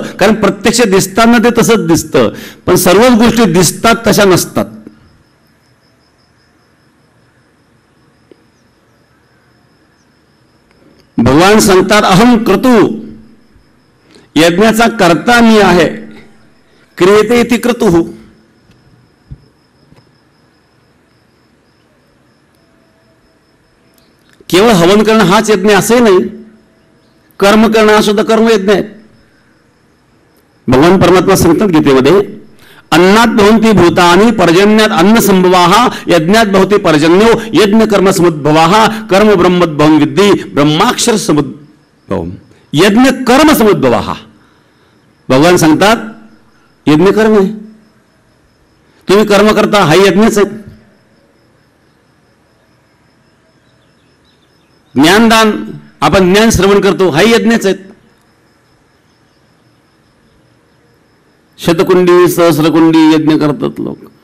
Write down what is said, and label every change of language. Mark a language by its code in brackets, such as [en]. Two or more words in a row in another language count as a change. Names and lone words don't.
[mr] कारण प्रत्यक्ष दिसताना ते तसंच दिसतं, पण सर्वच गोष्टी दिसतात तशा नसतात. भगवान सांगतात [sa] अहम क्रतु, [mr] यज्ञाचा कर्ता मी आहे. [sa] क्रियते इति क्रतुः. [mr] केवळ हवन करणं हाच यज्ञ असे नाही, कर्म करणं हा सुद्धा कर्मयज्ञ आहे. भगवान परमात्मा सांगतात गीतेमध्ये [sa] अन्नात भवन्ति भूतानि पर्जन्यात अन्न संभवाः यज्ञात भवति पर्जन्यो यज्ञ कर्म समुद्भवाः कर्म ब्रह्मोद्भवं विद्धि ब्रह्माक्षर समुद्भवम्. यज्ञ कर्म समुद्भवाः. [mr] भगवान सांगतात यज्ञ कर्म आहे. तुम्ही कर्म करता हा यज्ञच आहे. ज्ञानदान, आपण ज्ञान श्रवण करतो हा यज्ञच आहे. शतकुंडी सहस्रकुंडी यज्ञ करतात लोक.